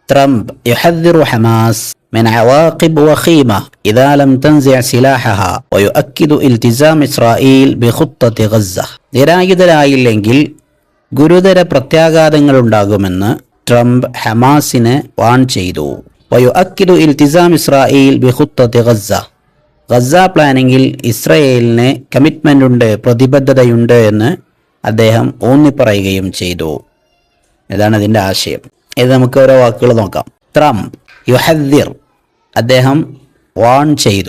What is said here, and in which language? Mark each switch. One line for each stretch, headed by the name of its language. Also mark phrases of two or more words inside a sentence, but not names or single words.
Arabic: ട്രംപ് يحذر حماس من عواقب وخيمة إذا لم تنزع سلاحها ويؤكد التزام إسرائيل بخطة غزة.
Malayalam: നിരായുധരായില്ലെങ്കിൽ ഗുരുതര പ്രത്യാഘാതങ്ങളുണ്ടാകുമെന്ന് ട്രംപ് ഹമാസിനെ വാൺ ചെയ്തു.
Arabic: ويؤكد التزام إسرائيل بخطة غزة.
Malayalam: ഗസ പ്ലാനിങ്ങിൽ ഇസ്രയേലിന് കമ്മിറ്റ്മെൻ്റ് ഉണ്ട്, പ്രതിബദ്ധതയുണ്ട് എന്ന് അദ്ദേഹം ഊന്നിപ്പറയുകയും ചെയ്തു. ഇതാണ് ഇതിൻ്റെ ആശയം. ഇത് നമുക്ക് ഓരോ വാക്കുകൾ നോക്കാം. ട്രംപ് യുഹദ്ദിർ, അദ്ദേഹം വാൺ ചെയ്തു.